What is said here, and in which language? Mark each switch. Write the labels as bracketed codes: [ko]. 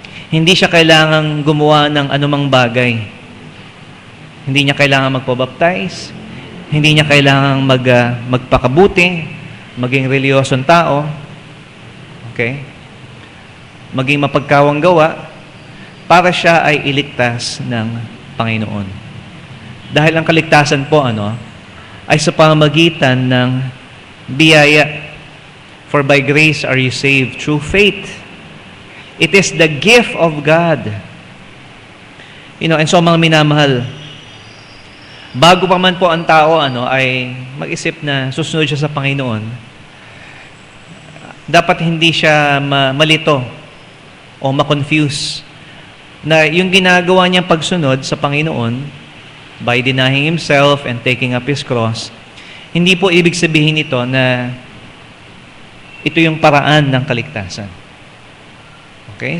[tl] Hindi siya kailangang gumawa ng anumang bagay. Hindi niya kailangang magpabaptize, hindi niya kailangang magpakabuti, maging reliyosong tao. Okay? Maging mapagkawang gawa para siya ay iligtas ng Panginoon. Dahil ang kaligtasan po, ay sa pamamagitan ng biyaya. [en] For by grace are you saved through faith. It is the gift of God. [tl] And so mga minamahal, bago pa man po ang tao ay mag-isip na susunod siya sa Panginoon, dapat hindi siya malito o ma-confuse na yung ginagawa niyang pagsunod sa Panginoon [en] by denying himself and taking up his cross, [tl] hindi po ibig sabihin ito na ito yung paraan ng kaligtasan. Okay?